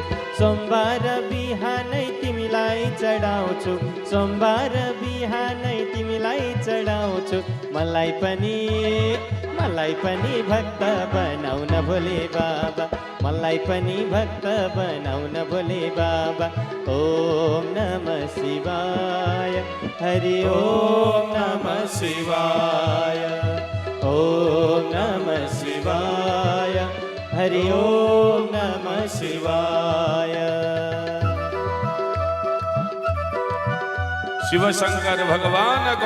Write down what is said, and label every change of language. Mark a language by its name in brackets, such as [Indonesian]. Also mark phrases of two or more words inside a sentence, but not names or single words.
[Nepali] सोमबार बिहानै तिमीलाई चढाउँछु, सोमबार बिहानै तिमीलाई चढाउँछु। मलाई पनि भक्त बनाउन भोले बाबा, मलाई पनि भक्त बनाउन भोले बाबा। [Sanskrit] ओम नमः शिवाय, हरि ओम नमः शिवाय, ओम नमः शिवाय, हरि ओम नमः शिवाय। [Nepali] शिव शंकर भगवान को